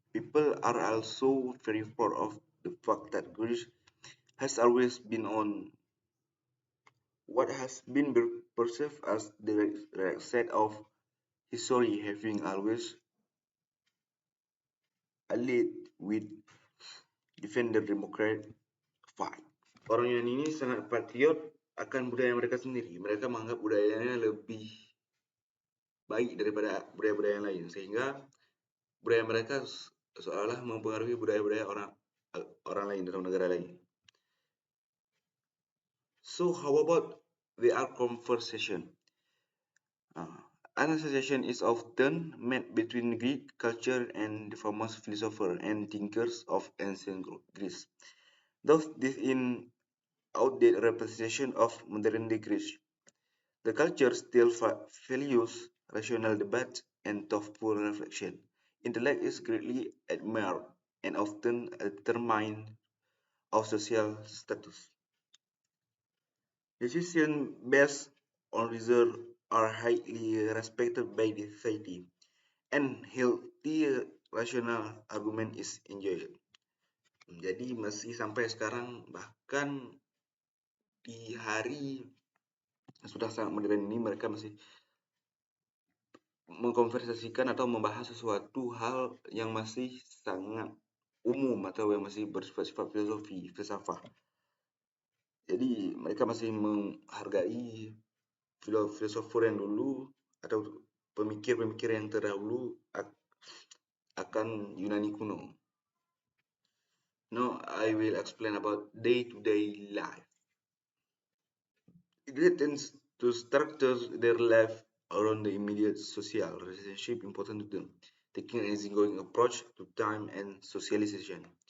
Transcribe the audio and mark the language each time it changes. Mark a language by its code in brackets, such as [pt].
[en] People are also very proud of the fact that Greece has always been on what has been perceived as the right side of history, having always allied with defender Democrat fight. [id] Orang Yunani ini sangat patriot akan budaya mereka sendiri. Mereka menganggap budayanya lebih baik daripada budaya-budaya yang lain, sehingga budaya mereka seolah mempengaruhi budaya-budaya orang lain dalam negara lain. [en] So how about the art conversation? An association is often made between Greek culture and the famous philosophers and thinkers of ancient Greece. Thus, this is outdated representation of modern-day Greece. The culture still values rational debate and thoughtful reflection. Intellect is greatly admired and often a determinant of social status. Decisions based on reason are highly respected by the society, and healthy rational argument is enjoyed. [id] Jadi masih sampai sekarang, bahkan di hari yang sudah sangat modern ini, mereka masih mengkonversasikan atau membahas sesuatu hal yang masih sangat umum atau yang masih bersifat filosofi, filsafah. Jadi mereka masih menghargai filosofer yang dulu atau pemikir-pemikir yang terdahulu akan Yunani kuno. [en] Now I will explain about day-to-day life. It tends to structure their life around the immediate social relationship important to them, taking an easygoing approach to time and socialization.